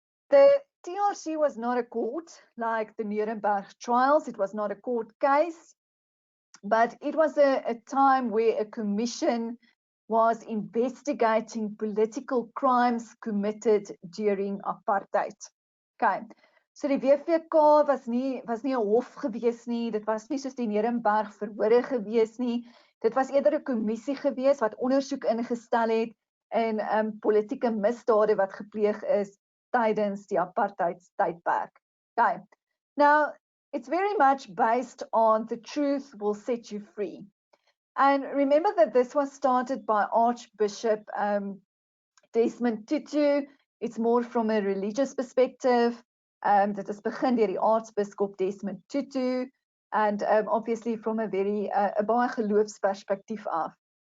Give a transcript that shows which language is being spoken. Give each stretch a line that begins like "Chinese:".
English: The TRC was not a court like the Nuremberg Trials. It was not a court case, but it was a time where a commission was investigating political crimes committed during apartheid. Okay.
Afrikaans: So die WVK was nie 'n hof gewees nie, dit was nie soos die Nuremberg verhore gewees nie, dit was eerder 'n kommissie gewees wat ondersoek ingestel het in politieke misdade wat gepleeg is tydens die apartheidstydperk. Okay.
English: Now, it's very much based on the truth will set you free. And remember that this was started by Archbishop Desmond Tutu. It's more from a religious perspective.
Afrikaans: Dit is begin deur die aartsbiskop Desmond Tutu,
English: and obviously from a very
Afrikaans: baie geloofsperspektief af.